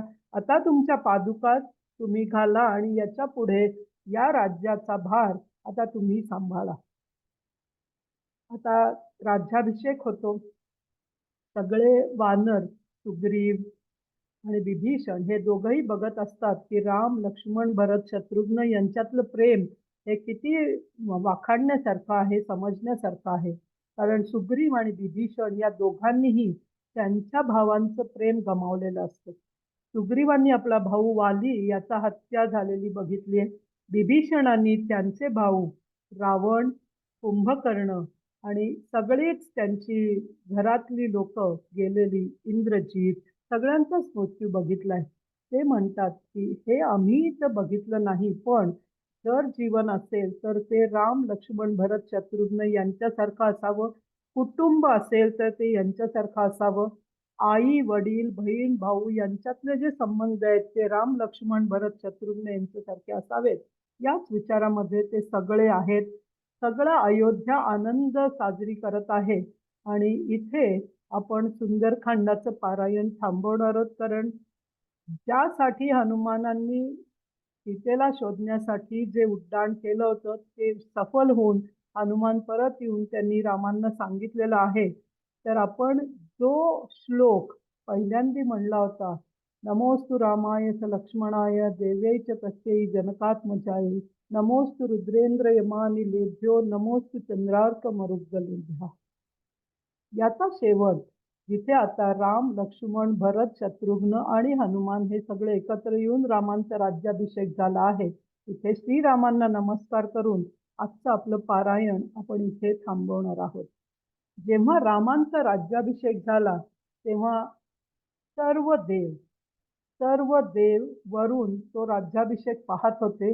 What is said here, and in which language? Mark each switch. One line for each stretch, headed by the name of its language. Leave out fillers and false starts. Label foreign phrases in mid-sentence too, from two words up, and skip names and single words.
Marathi: आता तुमच्या पादुका तुम्ही घाला आणि याच्या पुढे या राज्याचा भार आता तुम्ही सांभाळा. आता राज्याभिषेक होतो. सगळे वानर सुग्रीव आणि विभीषण हे दोघंही बघत असतात की राम लक्ष्मण भरत शत्रुघ्न यांच्यातलं प्रेम हे किती वाखाणण्यासारखं आहे, समजण्यासारखं आहे. कारण सुग्रीव आणि विभीषण या दोघांनीही त्यांच्या भावांचं प्रेम गमावलेलं असतं. सुग्रीवांनी आपला भाऊ वाली याचा हत्या झालेली बघितली आहे. विभीषणांनी त्यांचे भाऊ रावण, कुंभकर्ण आणि सगळीच त्यांची घरातली लोक गेलेली, इंद्रजित, सगळ्यांचाच मृत्यू बघितलाय. ते म्हणतात की हे आम्ही तर बघितलं नाही, पण जर जीवन असेल तर ते राम लक्ष्मण भरत शत्रुघ्न यांच्यासारखं असावं. कुटुंब असेल तर ते यांच्यासारखं असावं. आई वडील बहीण भाऊ यांच्यातले जे संबंध आहेत ते राम लक्ष्मण भरत शत्रुघ्न यांच्यासारखे असावेत. याच विचारामध्ये ते सगळे आहेत. सगळं अयोध्या आनंद साजरी करत आहे. आणि इथे आपण सुंदरकांडाचं पारायण थांबवणार आहोत. कारण ज्यासाठी हनुमानांनी सीतेला शोधण्यासाठी जे उड्डाण केलं होतं ते सफल होऊन हनुमान परत येऊन त्यांनी रामांना सांगितलेलं आहे. तर आपण जो श्लोक पहिल्यांदा म्हणला होता,
Sanskrit: नमोस्तु रामाय च लक्ष्मणाय देव्यै च तस्यै जनकात्मजायै नमोस्तु रुद्रेंद्र यमानि लेभ्यो नमोस्तु चंद्रार्क मरुद्गलेभ्यः,
Marathi: याचा शेवट जिथे आता राम लक्ष्मण भरत शत्रुघ्न आणि हनुमान हे सगळे एकत्र येऊन रामांचा राज्याभिषेक झाला आहे. इथे श्रीरामांना नमस्कार करून आजचं आपलं पारायण आपण इथे थांबवणार आहोत. जेव्हा रामांचा राज्याभिषेक झाला तेव्हा सर्व देव वरून तो राज्याभिषेक पाहत होते.